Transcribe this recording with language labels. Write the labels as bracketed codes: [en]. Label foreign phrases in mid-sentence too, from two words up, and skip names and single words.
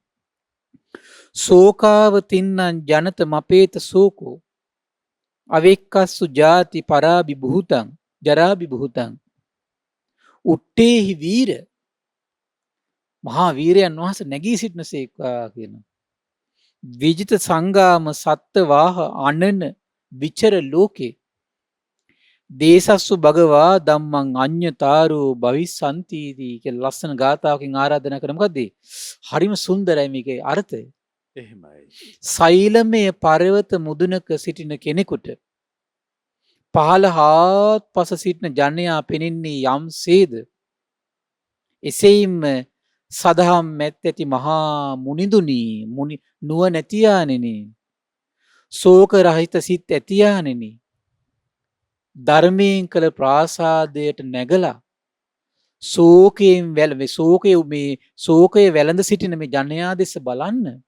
[pi] සෝකාව තින්නං ජනත මපේත සෝකෝ අවෙක්කස්සු ජාති පරාබි බුහුතං ජරාබි බුහුතං උට්ටේහි වීර [si] මහා වීරයන් වහන්සේ නැගී සිටිනසේක්වා කියනවා. [pi] විජිත සංගාම සත්ත වාහ අනන විචර ලෝකේ දේසස්සු භගවා ධම්මං අඤ්ඤතාරෝ භවිස්සන්තිති [si] කියලා ලස්සන ගාථාවකින් ආරාධනා කරන මොකද්ද? හරිම සුන්දරයි මේකේ අර්ථය. එහෙමයි. සෛලමය පර්වත මුදුනක සිටින කෙනෙකුට පහළ හාත්පස සිටින ජනයා පෙනෙන්නේ යම්සේද එසේම සදහම් මැත් ඇති මහා මුනිදුනි මුනි නුවණැතියාණෙනි ශෝක රහිත සිත් ඇතියාණෙනි ධර්මයෙන් කළ ප්‍රාසාදයට නැගලා ශෝකයෙන් ශෝකය වැළඳ සිටින මේ ජනයා දෙස බලන්න